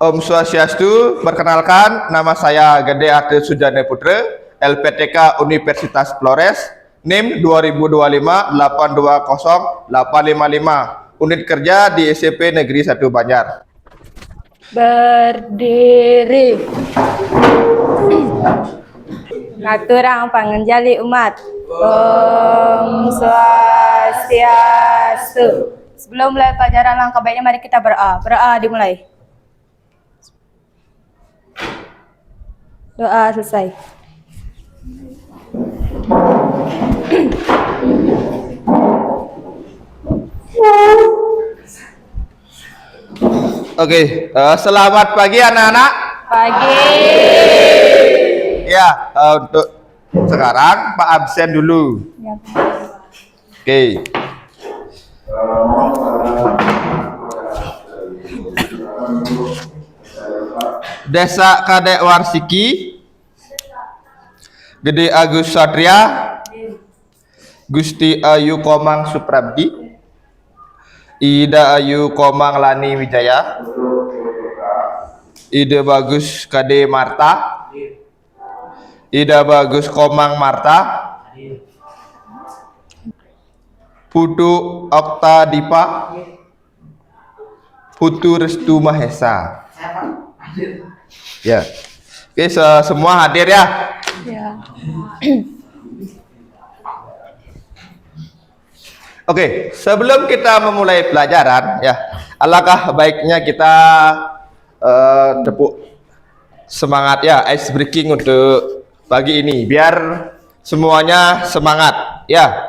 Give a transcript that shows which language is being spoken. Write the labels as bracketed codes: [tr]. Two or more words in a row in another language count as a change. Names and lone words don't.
[sa] Om Swastiastu, [id] perkenalkan nama saya Gede Arte Sujane Putra, LPTK Universitas Flores, NIM 2025-820-855, unit kerja di SMP Negeri 1 Banjar. Berdiri. [ban] Ngaturang pangenjali umat. [sa] Om Swastiastu. [id] Sebelum mulai pelajaran, langkah baiknya mari kita berdoa. Berdoa dimulai. Doa selesai. Oke, selamat pagi anak-anak. Pagi. Ya, untuk sekarang Pak absen dulu. Ya, Oke. Desa Kadek Warsiki, Gede Agus Satria, Gusti Ayu Komang Suprabdi, Ida Ayu Komang Lani Wijaya, Ida Bagus Kade Marta, Ida Bagus Komang Marta, Putu Okta Dipa, Putu Restu Mahesa. Ya, oke, semua hadir ya. ya. Oke, sebelum kita memulai pelajaran, ya, alangkah baiknya kita tepuk semangat ya, [en] ice breaking [id] untuk pagi ini, biar semuanya semangat, ya.